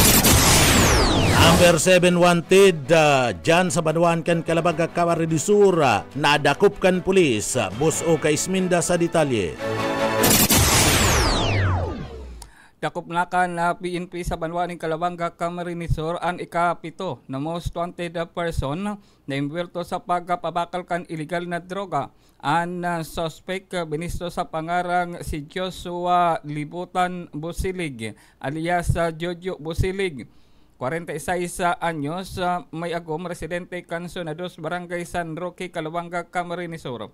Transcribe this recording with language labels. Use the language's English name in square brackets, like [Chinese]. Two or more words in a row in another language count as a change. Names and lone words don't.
[Bikol] Number 7 wanted dyan sa Banwaan kan Calabaga, Camarines Sur, nadakop kan pulis. Bus o Kaisminda sa detalye. Dakop na kan PNP sa Banwaan ng Calabanga, Camarines Sur ang ikapito na [English] most wanted person [Bikol] na imwerto sa pagpabakal kan illegal na droga. Ang suspect binisto sa pangarang si Joshua Libutan Busilig alias Jojo Busilig. 46 anyos, may agom, residente Cansonados, Barangay San Roque, Calabanga, Camarines Sur.